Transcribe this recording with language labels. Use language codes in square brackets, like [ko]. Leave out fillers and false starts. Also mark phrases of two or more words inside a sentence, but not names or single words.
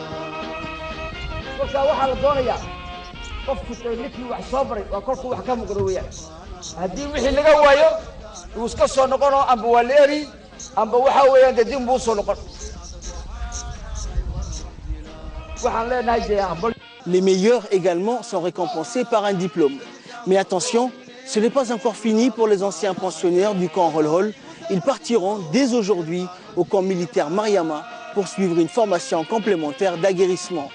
[so] marka waxaa la doonayaa qofku ninkii wax soo baray waa kolkuu wax ka muuqdo weeyaan haddii wixii laga waayo uu iska soo noqonoo amba waa la eri amba waxaa weeyaan dee dib buu soo noqon waxaan leenahay dee aqbal. [fr] Les meilleurs également sont récompensés par un diplôme. Mais attention, ce n'est pas encore fini pour les anciens pensionnaires du camp Hol-Hol. Ils partiront dès aujourd'hui au camp militaire Mariama pour suivre une formation complémentaire d'aguerrissement.